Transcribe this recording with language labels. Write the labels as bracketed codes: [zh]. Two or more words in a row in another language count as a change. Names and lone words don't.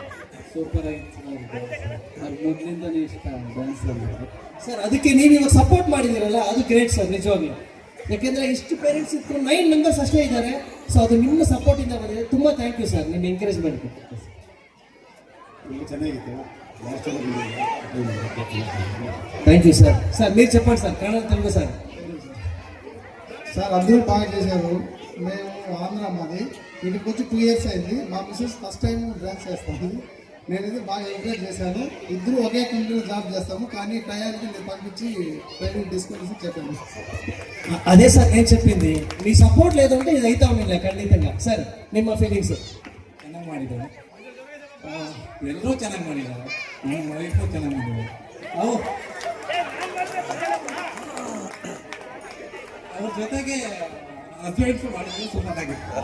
[kn] ಸರ್ ಸೂಪರ್ ಆಗಿತ್ತು ನನಗೆ ಮೊದಲಿಂದನೇ ಇಷ್ಟ ಡ್ಯಾನ್ಸ್ ಅಂದರೆ ಸರ್. ಅದಕ್ಕೆ ನೀವು ಇವಾಗ ಸಪೋರ್ಟ್ ಮಾಡಿದ್ದೀರಲ್ಲ ಅದು ಗ್ರೇಟ್ ಸರ್ ನಿಜವಾಗ್ಲೂ. ಯಾಕೆಂದರೆ ಇಷ್ಟು ಪೇರೆಂಟ್ಸ್ ಇತ್ತು 9 ಮೆಂಬರ್ಸ್ ಅಷ್ಟೇ ಇದ್ದಾರೆ. ಸೊ ಅದು ನಿಮ್ಮ ಸಪೋರ್ಟಿಂದ ಬಂದಿದೆ. ತುಂಬ [en] thank you [kn] ಸರ್, ನಿಮ್ಮ ಎಂಕರೇಜ್ಮೆಂಟ್ ಚೆನ್ನಾಗಿತ್ತು. [en] thank you sir. [te] సార్ మీరు చెప్పండి సార్, కన్నడ తెలుగు సార్. సార్ అందరూ బాగా చేశారు. మేము ఆంధ్ర, మాది ఇక్కడికి వచ్చి 2 years అయింది. మా మిస్సెస్ [en] first time [te] డ్యాన్స్ చేస్తాను. నేనైతే బాగా ఎంకరేజ్ చేశాను. ఇద్దరు ఒకే కంపెనీలో జాబ్ చేస్తాము, కానీ టయానికి నేను పంపించి ట్రైనింగ్ తీసుకొని చెప్పాను. అదే సార్ నేను చెప్పింది, మీ సపోర్ట్ లేదంటే ఇది అయితే ఉండిಲ್ಲ ಖಂಡಿతంగా. [kn] ಸರ್ ನಿಮ್ಮ ಫೀಲಿಂಗ್ಸ್? ಚೆನ್ನಾಗಿ ಮಾಡಿದ್ದಾರೆ, ಎಲ್ಲರೂ ಚೆನ್ನಾಗಿ ಮಾಡಿದ್ದಾರೆ, ನಮ್ಮ ವೈಫು ಚೆನ್ನಾಗಿ ಮಾಡಿದ್ದಾರೆ. ಅವ್ರ ಜೊತೆಗೆ ಹಸ್ಬೆಂಡ್ಸ್ ಮಾಡಿದ್ರೆ ಸೂಪರ್ ಆಗಿತ್ತು.